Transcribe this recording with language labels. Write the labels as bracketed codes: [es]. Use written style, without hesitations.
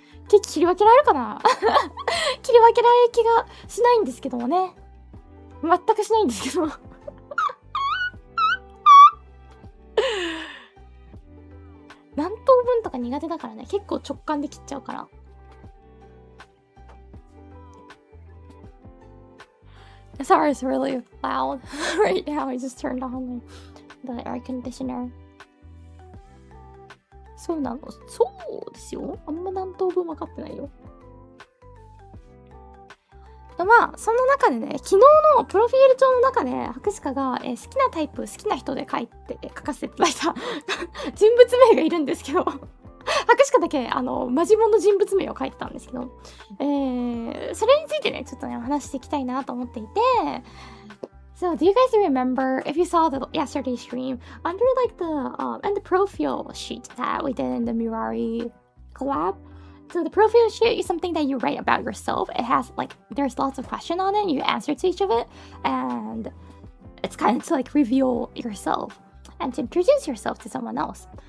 [ja] ケーキ切り分けられるかな切り分けられる気がしないんですけどもね。全くしないんですけど何等分とか苦手だからね、結構直感で切っちゃうから。 [en] Sorry, it's really loud right now. I just turned on the air conditioner. [ja] そうなの、そうですよ。あんま何等分分かってないよ。まあその中でね、昨日のプロフィール帳の中で博士課が、好きなタイプ、好きな人で書かせていただいた人物名がいるんですけど博士課だけマジモンの人物名を書いてたんですけど、それについてねちょっとねお話していきたいなと思っていて。 [en] So, do you guys remember, if you saw the yesterday stream, under like the profile sheet that we did in the Murari collab? So the profile sheet is something that you write about yourself. It has like, there's lots of questions on it, you answer to each of it, and it's kind of to like reveal yourself and to introduce yourself to someone else.